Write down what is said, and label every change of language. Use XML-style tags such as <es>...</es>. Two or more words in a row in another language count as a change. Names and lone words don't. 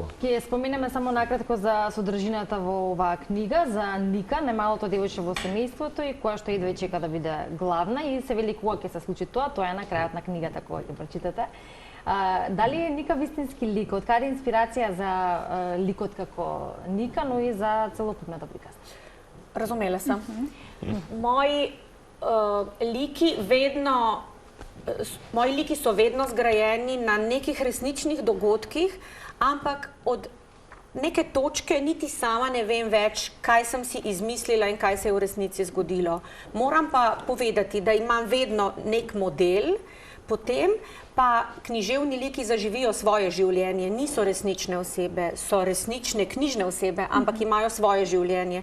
<mk>Ќе споменеме само накратко за содржината во оваа книга, за Ника, немалото девојче во семејството и која што идва и чека да биде главна и се вели кога ќе се случи тоа е на крајот на книгата кога ќе прочитате. Дали е Ника вистински лик? Од каде инспирација за ликот како Ника, но и за целокупната приказна?</mk> <sl>Разумела сам. Moji liki so vedno zgrajeni na nekih resničnih dogodkih, ampak od neke točke niti sama ne vem več, kaj sem si izmislila in kaj se je v resnici zgodilo. Moram pa povedati, da imam vedno nek model, potem pa književni liki zaživijo svoje življenje, niso resnične osebe, so resnične knjižne osebe, ampak imajo svoje življenje.</sl>